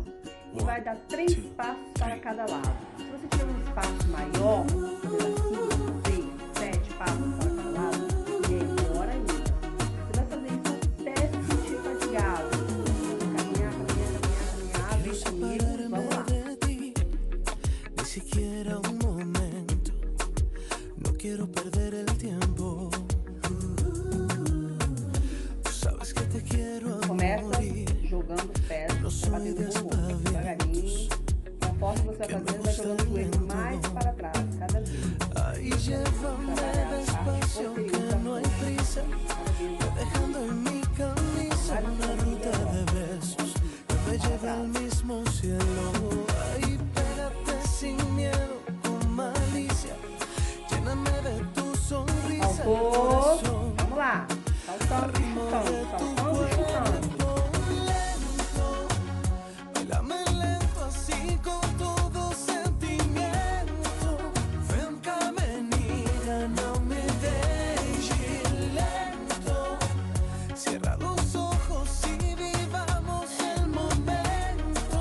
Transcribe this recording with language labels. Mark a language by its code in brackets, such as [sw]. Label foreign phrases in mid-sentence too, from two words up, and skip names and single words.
[pt] E vai dar 3 passos para cada lado. Se você tiver um espaço maior, você dá 5, 6, 7 passos para cada lado, melhor ainda. Você vai fazer isso até se sentir fatigado. Caminhar, vem comigo, vamos lá. [es] Ni siquiera un momento, no quiero perder el tiempo. Tú sabes que te quiero a morir. [pt] Começa jogando os pés, batendo o bumbum, devagarinho. Conforme você vai fazendo, vai jogando o joelho mais para trás, cada vez. [es] Ahí llévame despacio, que no hay prisa, dejando en mi camisa una ruta de besos que me lleve al mismo cielo. Ahí pégate sin miedo, con malicia, lléname de tu sonrisa, el corazón. [pt] Vamos lá, saltando e chutando, saltando e chutando. [es] Bailame lento así con todo sentimiento. Ven caminita, no me dejes lento. Cierra los ojos y vivamos el momento.